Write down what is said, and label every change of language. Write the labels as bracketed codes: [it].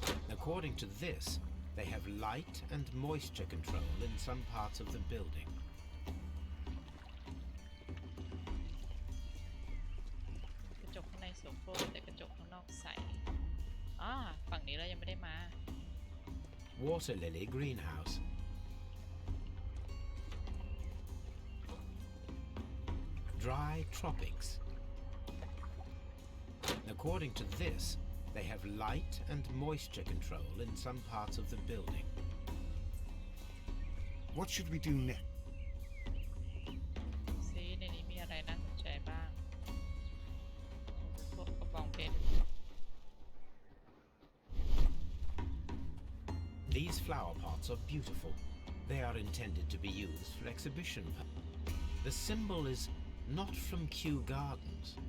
[en] According to this, they have light and moisture control in some parts of the building. [th] กระจกข้างในโสโครกแต่กระจกข้างนอกใสฝั่งนี้เรายังไม่ได้มา [en] Water Lily Greenhouse. Dry Tropics. According to this, they have light and moisture control in some parts of the building. What should we do next? [th] ซีในนี้มีอะไรน่าสนใจบ้างพวกกระบองเพชร [en] These flower pots are beautiful. They are intended to be used for exhibition. The symbol is not from Kew Gardens.